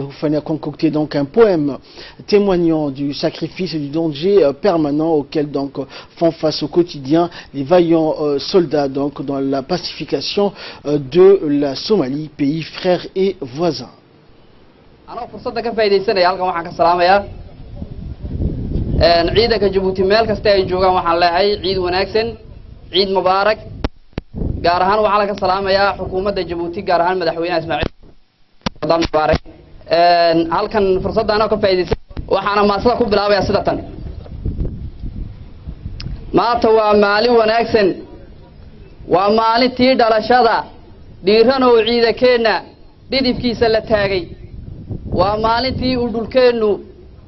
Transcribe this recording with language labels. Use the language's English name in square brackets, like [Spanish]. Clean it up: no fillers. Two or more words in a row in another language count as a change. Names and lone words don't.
[French] Houfani a concocté donc un poème témoignant du sacrifice et du danger permanent auquel donc font face au quotidien les vaillants soldats donc dans la pacification de la Somalie, pays frère et voisin. Alors pour ça [Somali] ka faa'iideysanaya halkan waxaan ka salaamayaa ciidanka Djibouti meel kasta ay joogaan waxaan leeyahay ciid wanaagsan, ciid mubaarak. gaar ahaan waxaa laga salaamayaa xukuumadda Djibouti gaar ahaan madaxweynaha Ismaaciil Wadam Mubarak halkan fursadana ka faa'iideysan waxaana maasada ku bilaabayaa sida tan maanta waa maalin wanaagsan waa maalintii dhalashada dhiiran oo ciidankeena dhidibkiisa la taagay waa maalintii uu dhulkeenu